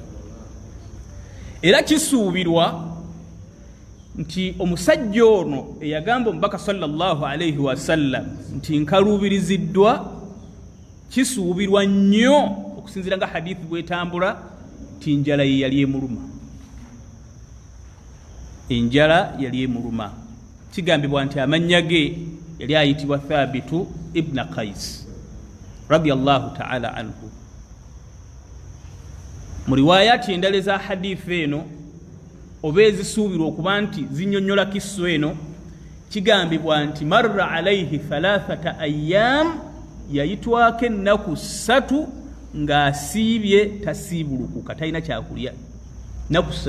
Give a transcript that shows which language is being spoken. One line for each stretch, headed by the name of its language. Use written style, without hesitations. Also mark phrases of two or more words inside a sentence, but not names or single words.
Ganda: Era kisuubirwa nti omusajja ono eyagamba omubaka
Arabic: صلى الله عليه وسلم
Ganda: nti nkaluubiriziddwa, kisuubirwa nnyo okusinziira nga hadithi bwetambula nti enjala ye yali emuluma. Enjala yali emuluma. Kigambibwa nti amannya ge yali ayitibwa Thabitu ibn Qais
Arabic: رضي الله تعالى عنه.
Ganda: Mu riwaayati endala eza hadithi eno oba ezisuubirwa okuba nti zinnyonnyola kisso eno, kigambibwa nti
Arabic: مر عليه 3 أيام,
Ganda: yayitwako ennaku 3 ng'asiibye tasiibulukuka, talina kyakulya nnaku 3.